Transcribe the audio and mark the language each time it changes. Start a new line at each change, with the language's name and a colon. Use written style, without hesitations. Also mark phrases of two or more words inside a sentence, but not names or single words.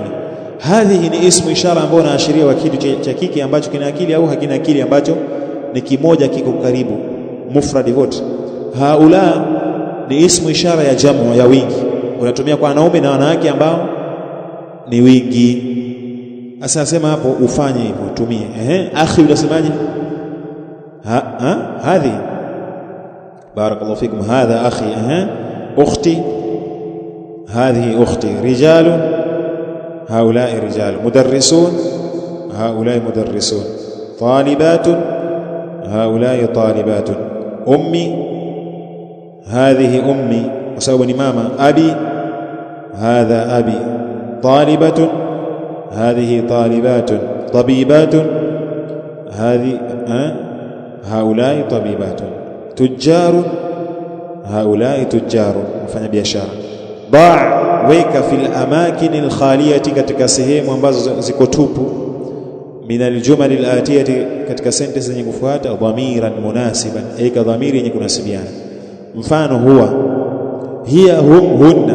Swahili: Hadhihi ni
Arabic: اسم إشارة
Swahili: ambao unaashiria kwa kitu cha kike ambacho kina akili au hakina akili, ambacho ni kimoja kiko karibu, mufradi wote. Haula ni
Arabic: اسم إشارة
Swahili: ya jamu, ya wingi, unatumia kwa wanaume na wanawake ambao ni wingi. Sasa nasema hapo ufanye hivyo, utumie. Akhi unasemaje? Hadhi.
Arabic: بارك الله فيكم. هذا أخي. أختي. هذه أختي. رجل. هؤلاء رجال. مدرس. هؤلاء مدرس. طالبة. هؤلاء طالبة. أمي. هذه أمي,
Swahili: kwa sababu ni mama. Abi.
Arabic: هذا أبي. طالبة. هذه طالبات. طبيبات. هذه هؤلاء طبيبات. تجار. هؤلاء تجار.
Swahili: mfanya biashara. ضع weka
Arabic: في الأماكن الخالية,
Swahili: katika sehemu ambazo ziko tupu,
Arabic: من الجمل الآتية,
Swahili: katika sentence zenye kufuata,
Arabic: ضميرا مناسبا,
Swahili: eka dhamiri yenye kunasibiana. Mfano
Arabic: هو، هي، هم، هن.